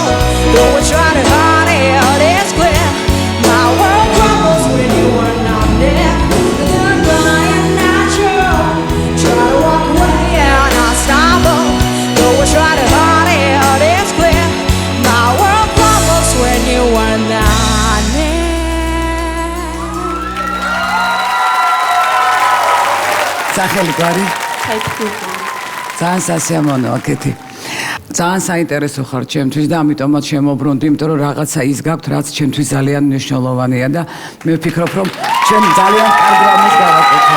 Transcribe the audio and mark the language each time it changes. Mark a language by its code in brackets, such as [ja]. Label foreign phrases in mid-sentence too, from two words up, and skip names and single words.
[en] Though I try to hide it, it's clear. My world crumbles when you are not there. Goodbye and not show. Try to walk away and I stumble. Though I try to hide it, it's clear. My world crumbles when you are not near. [ka] Სახელი გვარი? ძალიან სასიამოვნოა ქეთი. ძალიან საინტერესო ხარ ჩემთვის და ამიტომაც შემოbrunდი, იმიტომ რომ რაღაცა ის გაქვთ, რაც ჩემთვის ძალიან მნიშვნელოვანია და მე ვფიქრობ, რომ ჩვენ ძალიან კარგ რამეს გავაკეთებთ.